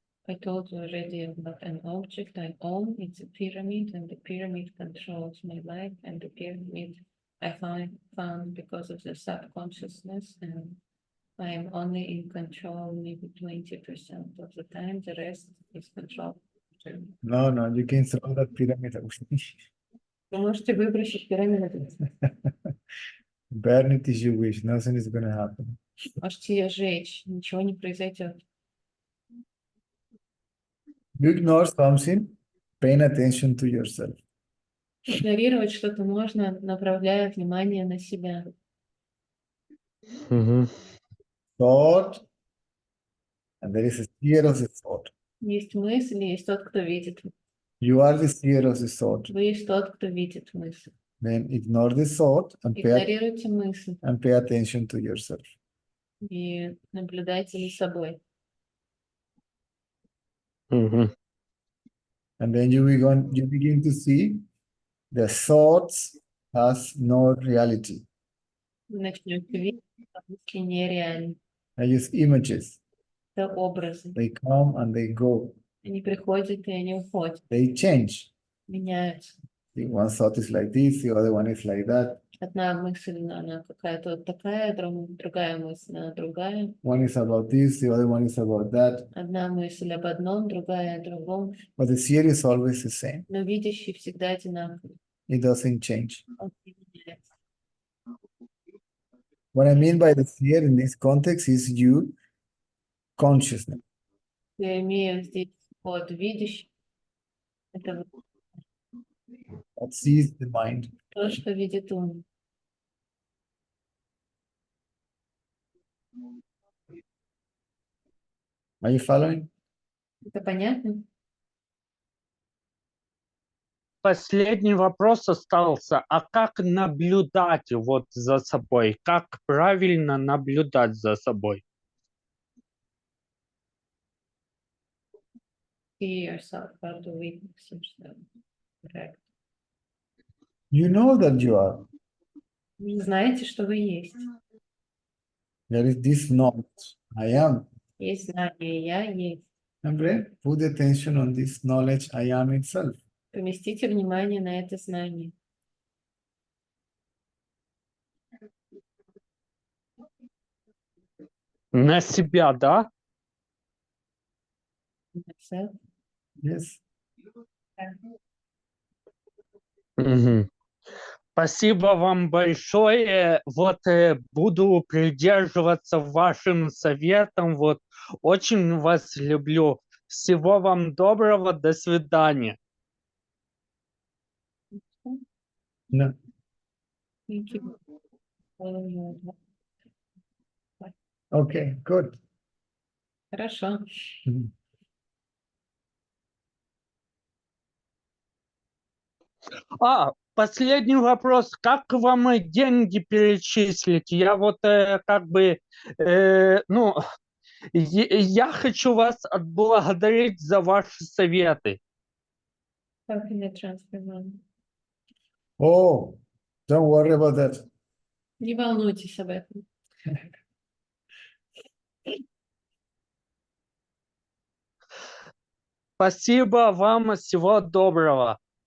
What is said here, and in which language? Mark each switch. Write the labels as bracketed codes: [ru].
[en] I told you already I'm not an object I own. It's a pyramid, and the pyramid controls my life, and the pyramid I found because of the subconsciousness, and I am only in control maybe 20% of the time. The rest is controlled. No, you can throw that pyramid away. [ru] Вы можете выбросить пирамиду. [en] Burn it as you wish. Nothing is gonna happen. [ru] можете ее сжечь, ничего не произойдет. [en] You ignore something, paying attention to yourself. [ru] Игнорировать что-то можно, направляя внимание на себя. Мгм. [en] Thought, and there is a seer of the thought. [ru] Есть мысль, есть тот, кто видит. [en] You are the seer of the thought. [ru] Вы есть тот, кто видит мысль. [en] Then ignore the thought [ru] Игнорируйте мысль [en] and pay attention to yourself. [ru] и наблюдайте за собой. Мгм. [en] And then you begin to see the thoughts has no reality. [ru] Вы начнете видеть, что мысли нереальны. [en] They use images. [ru] Это образы. [en] They come and they go. [ru] Они приходят и они уходят, [en] They change. [ru] меняются. [en] The one thought is like this, the other one is like that. [ru] Одна мысль, она какая-то вот такая, другая мысль, она другая. [en] One is about this, the other one is about that. [ru] Одна мысль об одном, другая о другом. [en] But the seer is always the same. [ru] Но видящий всегда одинаковый. [en] It doesn't change. [ru] Он не меняется. [en] What I mean by the seer in this context is you consciousness. [ru] Я имею здесь вот видящий. Это вот [en] That sees the mind. [ru] то, что видит ум. [en] Are you following? [ru] Это понятно? Последний вопрос остался. А как наблюдать вот за собой? Как правильно наблюдать за собой? [en] See yourself, how to witness yourself. Correct. You know that you are. [ru] Вы знаете, что вы есть. [en] There is this knowledge. I am. [ru] Есть знание, я есть. [en] And then put attention on this knowledge I am itself. [ru] Поместите внимание на это знание. На себя, да? [en] Yourself. Yes. [ru] Мгм. Спасибо вам большое. Вот буду придерживаться вашим советам. Вот очень вас люблю. Всего вам доброго. До свидания. [en] No. Thank you. Okay, good. [ru] Хорошо. Mhm. Последний вопрос. Как вам деньги перечислить? Я вот как бы, ну, я хочу вас отблагодарить за ваши советы. [en] How can I transfer money? Oh, don't worry about that. [ru] Не волнуйтесь об этом. Спасибо вам. Всего доброго.